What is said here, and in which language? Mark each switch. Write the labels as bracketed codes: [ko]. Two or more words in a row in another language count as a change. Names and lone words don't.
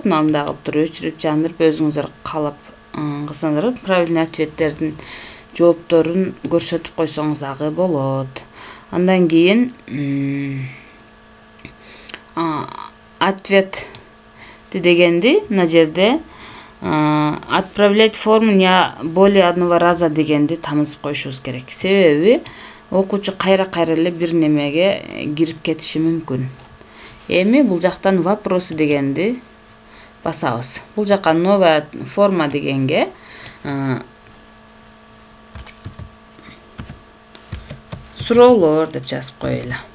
[ky] Аны дагы өчүрүп жандырып, өзүңүздөр каалап кылсаңыздар, правильный ответтердин жоопторун көрсөтүп койсоңуз дагы болот. Андан кийин ответ дегенди мына жерде [ru] отправлять форму не более одного раза [ky] дегенди танысып коюшубуз керек. Себеби окуучу кайра эле бир немеге кирип кетиши мүмкүн. Эми бул жактан вопросы дегенди басабыз. Бул жака [ru] новая форма [ky] дегенге суроолор деп жазып коелу.